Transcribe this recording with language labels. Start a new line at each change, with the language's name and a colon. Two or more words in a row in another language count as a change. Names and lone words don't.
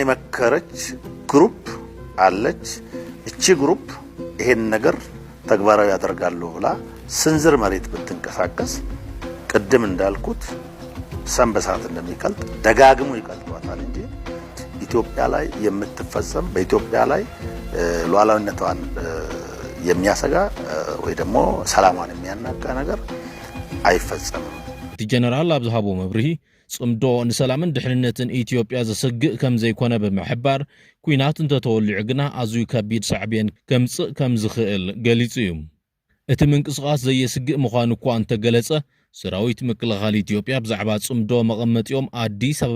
Amharic: የመከረች ግሩፕ አለች እቺ ግሩፕ ይሄን ነገር ተግባራዊ ያደርጋሉ ብላ ስንዝር መሬት ብትንቀሳቀስ ቅድም እንዳልኩት ሰንበሳት እንደሚቀልጥ ደጋግሞ ይቀልጧታል እንጂ ኢትዮጵያ ላይ የምትፈጸም በኢትዮጵያ ላይ ሉዓላዊነቷን የሚያሰጋ ወይ ደግሞ ሰላሟን የሚያናጋ ነገር አይፈጸምም
Tigrinya: ጀነራል ኣብዝሃቦ መብርሂ ጽምዶ ንሰላምን ድሕንነትን ኢትዮጵያ ዘሰግእ ከም ዘይኮነ ብምሕባር ኩናት እንተተወሊዑ ግና ኣዝዩ ከቢድ ሳዕብየን ከምጽእ ከም ዝኽእል ገሊጹ እዩ እቲ ምንቅስቓስ ዘየስግእ ምዃኑ እኳ እንተገለጸ ሰራዊት ምክልኻል ኢትዮጵያ ብዛዕባ ጽምዶ መቐመጢኦም ኣዲስ ኣበባ